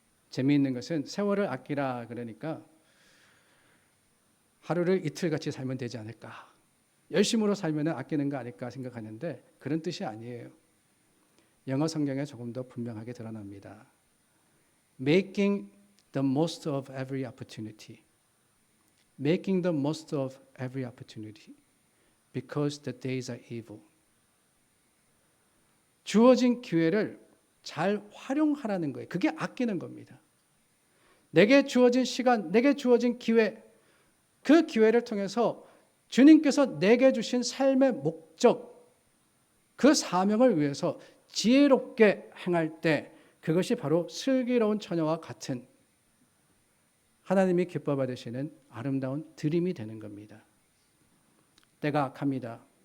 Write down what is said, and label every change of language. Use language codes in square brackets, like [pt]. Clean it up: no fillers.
[ko] 재미있는 것은 세월을 아끼라 그러니까 하루를 이틀같이 살면 되지 않을까, 열심으로 살면 아끼는 거 아닐까 생각하는데 그런 뜻이 아니에요. 영어 성경에 조금 더 분명하게 드러납니다. [en] Making the most of every opportunity. Making the most of every opportunity. Because the days are evil. [ko] 주어진 기회를 잘 활용하라는 거예요. 그게 아끼는 겁니다. 내게 주어진 시간, 내게 주어진 기회, 그 기회를 통해서 주님께서 내게 주신 삶의 목적, 그 사명을 위해서 지혜롭게 행할 때 그것이 바로 슬기로운 처녀와 같은 하나님이 기뻐 받으시는 아름다운 드림이 되는 겁니다. 때가 악합니다.